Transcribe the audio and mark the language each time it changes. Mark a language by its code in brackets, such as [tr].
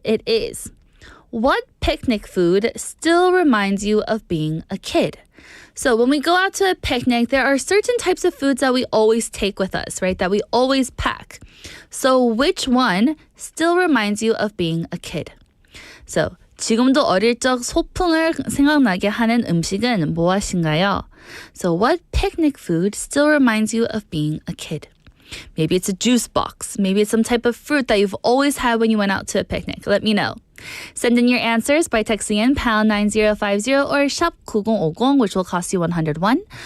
[en] It is, what picnic food still reminds you of being a kid? So when we go out to a picnic, there are certain types of foods that we always take with us, right? That we always pack. So which one still reminds you of being a kid? [ko] So 지금도 어릴 적 소풍을 생각나게 하는 음식은 무엇인가요? [en] So what picnic food still reminds you of being a kid? Maybe it's a juice box. Maybe it's some type of fruit that you've always had when you went out to a picnic. Let me know. Send in your answers by texting in pound 9050 or shop 9050, which will cost you 101.